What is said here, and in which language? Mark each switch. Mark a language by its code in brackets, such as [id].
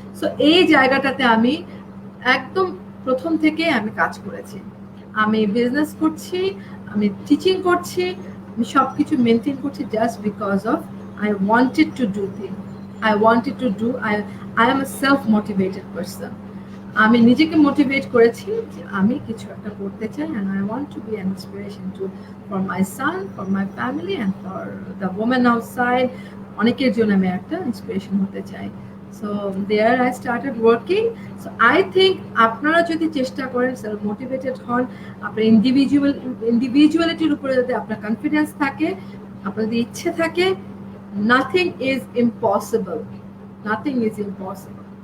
[bn] So এই জায়গাটাতে আমি একদম প্রথম থেকে আমি কাজ করেছি। আমি বিজনেস করছি, আমি টিচিং করছি, আমি সবকিছু মেনটেন করছি [en] Just because of I wanted to do thing, I wanted to do, I am a self motivated person. [bn] আমি নিজেকে মোটিভেট করেছি যে আমি কিছু একটা করতে চাই, [en] and I want to be an inspiration to for my son, for my family and for the women outside. [bn] অনেকের জন্য আমি একটা ইন্সপিরেশন হতে চাই। [en] So there I started working. [bn] So I think আপনারা যদি চেষ্টা করেন, সেলফ মোটিভেটেড হন, আপনার ইন্ডিভিজুয়ালিটির উপরে যদি আপনার কনফিডেন্স থাকে, আপনার যদি ইচ্ছে থাকে, [en] Nothing is impossible, nothing is impossible.